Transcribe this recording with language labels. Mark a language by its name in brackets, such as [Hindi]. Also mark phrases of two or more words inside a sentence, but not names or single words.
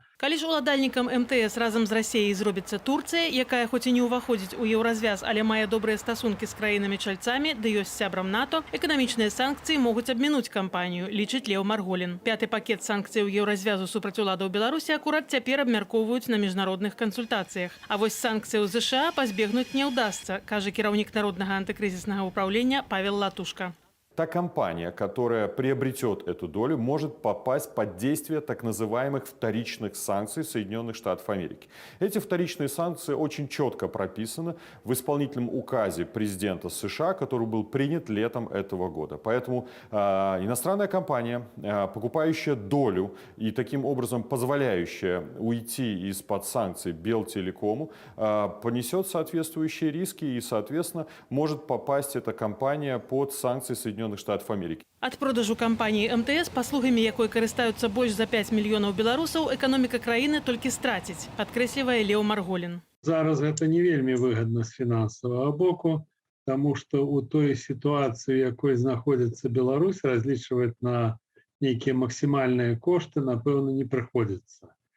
[Belarusian] Калі ж уладальнікам МТС разам з Расіяй зробіцца Турцыя, якая хоць і не ўваходзіць у еўразвяз, але мае добрыя стасункі з краінамі-чальцамі, ды ёсць сябрам НАТО, эканамічныя санкцыі могуць абмінуць кампанію, лічыць Лео Марголін. 5-й пакет санкцыяў еўразвязу супраць уладаў Беларусі акурат цяпер абмяркоўваюць на міжнародных кансультацыях. А вось санкцыяў ЗША пазбегнуць не ўдасца, кажа кіраўнік Народнага антыкрызіснага ўпраўлення Павел Латушка. [Russian] Та компания, которая приобретет эту долю, может попасть под действие так называемых вторичных санкций Соединенных Штатов Америки. Эти вторичные санкции очень четко прописаны в исполнительном указе президента США, который был принят летом этого года. Поэтому иностранная компания, покупающая долю и таким образом позволяющая уйти из-под санкций Белтелекому, понесет соответствующие риски и, соответственно, может попасть эта компания под санкции Соединенных Штатов Америки. [Belarusian] Ад продажу кампаніі МТС, паслугамі якой карыстаюцца больш за 5 мільёнаў беларусаў, эканоміка краіны толькі страціць, падкрэслівае Лео Марголін. Зараз гэта не вельмі выгадна з фінансавага боку, таму што ў той сітуацыі, якой знаходзіцца Беларусь, разлічваць на нейкія максімальныя кошты, напэўна, не прыходзіцца.